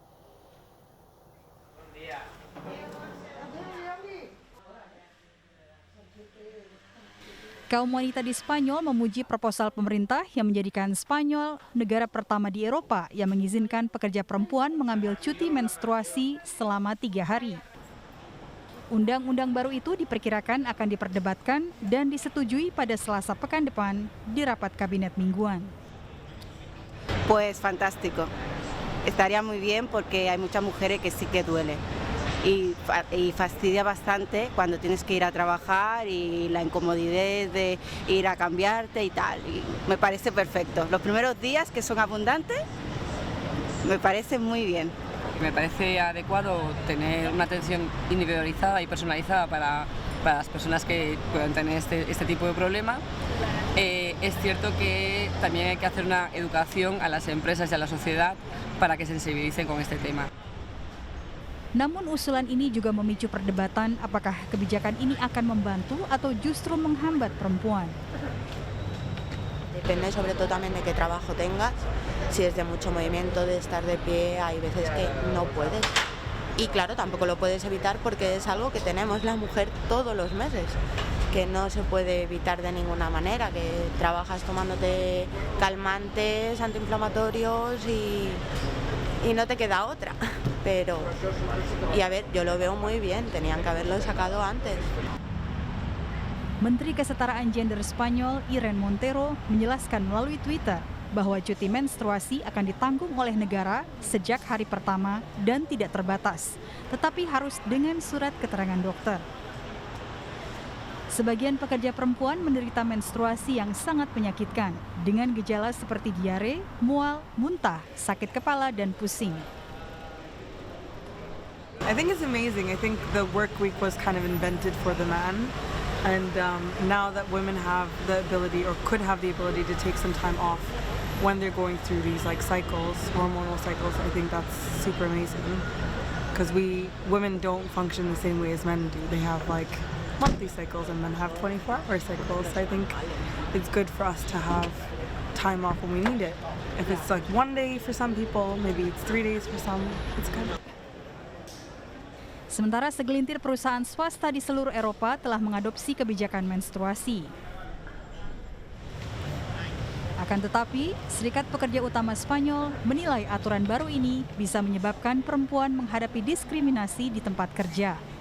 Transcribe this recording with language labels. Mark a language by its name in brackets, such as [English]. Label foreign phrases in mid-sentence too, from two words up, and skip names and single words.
[Indonesian] Kaum wanita di Spanyol memuji proposal pemerintah yang menjadikan Spanyol negara pertama di Eropa yang mengizinkan pekerja perempuan mengambil cuti menstruasi selama 3 hari. Undang-undang baru itu diperkirakan akan diperdebatkan dan disetujui pada Selasa pekan depan di rapat kabinet mingguan. [Spanish] Pues fantástico. Estaría muy bien porque hay muchas mujeres que sí que duele. Y fastidia bastante cuando tienes que ir a trabajar y la incomodidad de ir a cambiarte y tal. Y me parece perfecto. Los primeros días que son abundantes, me parece muy bien. Me parece adecuado tener una atención individualizada y personalizada para las personas que puedan tener este tipo de problema. Es cierto que también hay que hacer una educación a las empresas y a la sociedad para que sensibilicen con este tema. [Indonesian] Namun usulan ini juga memicu perdebatan apakah kebijakan ini akan membantu atau justru menghambat perempuan. [Spanish] Depende sobre todo también de qué trabajo tengas. Si es de mucho movimiento, de estar de pie, hay veces que no puedes. Y claro, tampoco lo puedes evitar porque es algo que tenemos la mujer todos los meses, que no se puede evitar de ninguna manera, que trabajas tomándote calmantes, antiinflamatorios y no te queda otra. Pero, y a ver, yo lo veo muy bien, tenían que haberlo sacado antes. [Indonesian] Menteri Kesetaraan Gender Spanyol Irene Montero menjelaskan melalui Twitter bahwa cuti menstruasi akan ditanggung oleh negara sejak hari pertama dan tidak terbatas, tetapi harus dengan surat keterangan dokter. Sebagian pekerja perempuan menderita menstruasi yang sangat menyakitkan dengan gejala seperti diare, mual, muntah, sakit kepala, dan pusing. [English] I think it's amazing. I think the work week was kind of invented for the man. And now that women have the ability or could have the ability to take some time off when they're going through these like cycles, hormonal cycles, I think that's super amazing. Because women don't function the same way as men do. They have like monthly cycles and men have 24-hour cycles. I think it's good for us to have time off when we need it. If it's like 1 day for some people, maybe it's 3 days for some, it's good. [Indonesian] Sementara segelintir perusahaan swasta di seluruh Eropa telah mengadopsi kebijakan menstruasi. Akan tetapi, Serikat Pekerja Utama Spanyol menilai aturan baru ini bisa menyebabkan perempuan menghadapi diskriminasi di tempat kerja.